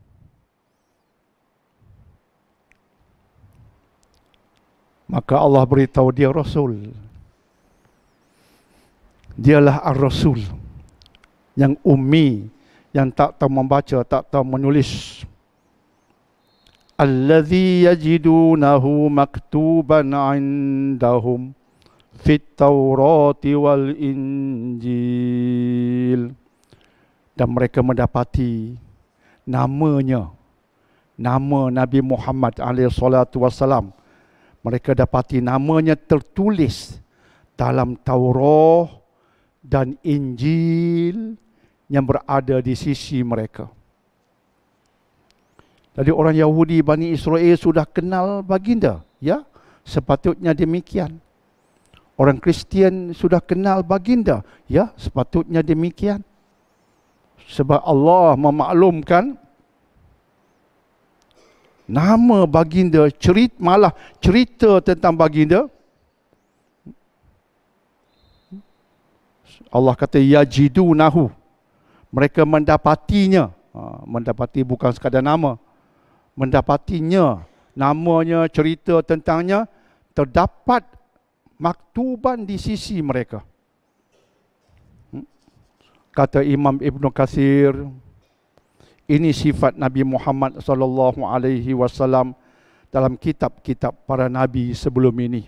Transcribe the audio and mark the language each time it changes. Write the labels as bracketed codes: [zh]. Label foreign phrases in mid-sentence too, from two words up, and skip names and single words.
[ms] Maka Allah beritahu dia Rasul. Dialah Ar-Rasul yang ummi, yang tak tahu membaca, tak tahu menulis. [ar] الذي يجدونه مكتوبا عندهم في التوراة والإنجيل. [ms] Dan mereka mendapati namanya, nama Nabi Muhammad SAW. Mereka dapati namanya tertulis dalam Taurat dan Injil yang berada di sisi mereka. Jadi orang Yahudi Bani Israel sudah kenal baginda, ya, sepatutnya demikian. Orang Kristian sudah kenal baginda, ya, sepatutnya demikian. Sebab Allah memaklumkan nama baginda, malah cerita tentang baginda. Allah kata yajidunahu, mereka mendapatinya. Mendapati bukan sekadar nama, mendapatinya, namanya, cerita tentangnya terdapat maktuban di sisi mereka. Kata Imam Ibn Katsir, ini sifat Nabi Muhammad [ar] صلى الله عليه وسلم [ms] dalam kitab-kitab para nabi sebelum ini.